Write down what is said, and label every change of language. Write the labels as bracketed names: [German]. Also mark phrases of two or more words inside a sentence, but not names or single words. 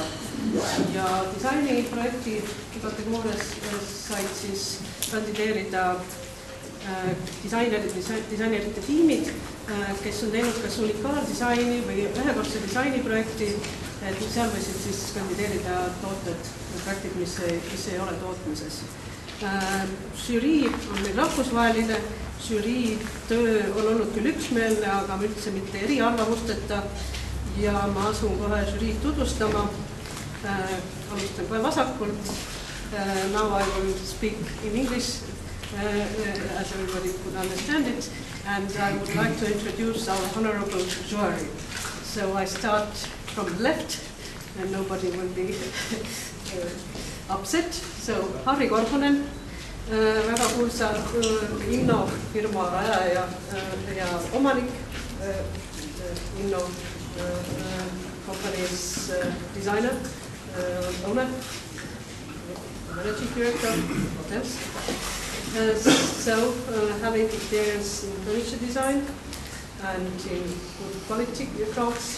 [Estonian] Ja disainiprojekti kategoorias said siis kandideerida disainerite tiimid, kes on teinud kas unikaaldisaini või ühekordse disainiprojekti, et seal võisid siis kandideerida tooted, projektid, mis ei ole tootmises. Žürii on meil rahvusvaheline, žürii töö on olnud küll üksmeelne, aga üldse mitte eriarvamusteta ja ma asun kohe žüriid tutvustama. Alustan kohe vasakult. [English] Now I will speak in English as everybody could understand it, and I would like to introduce our honorable jury. So I start from the left and nobody will be upset. So Harri Korhonen, [Estonian] väga kuulsa Inno firma rajaja ja omanik, [English] Inno company's designer, owner, managing director, yes. So having experience in furniture design and in good quality clothes.